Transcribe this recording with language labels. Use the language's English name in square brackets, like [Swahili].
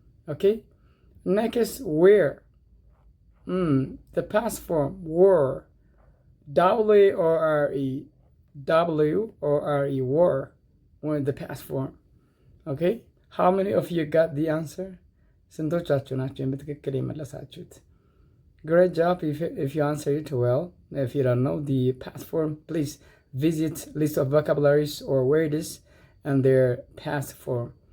[English] Okay, next where, the past form were, W-O-R-E, were, when the past form. Okay, how many of you got the answer? [Amharic] ስንቶቻችሁ ናቸው በትክክል የመለሳችሁት? [English] Great job if you answer it well. If you don't know the past form, please visit list of vocabularies or words and their past form.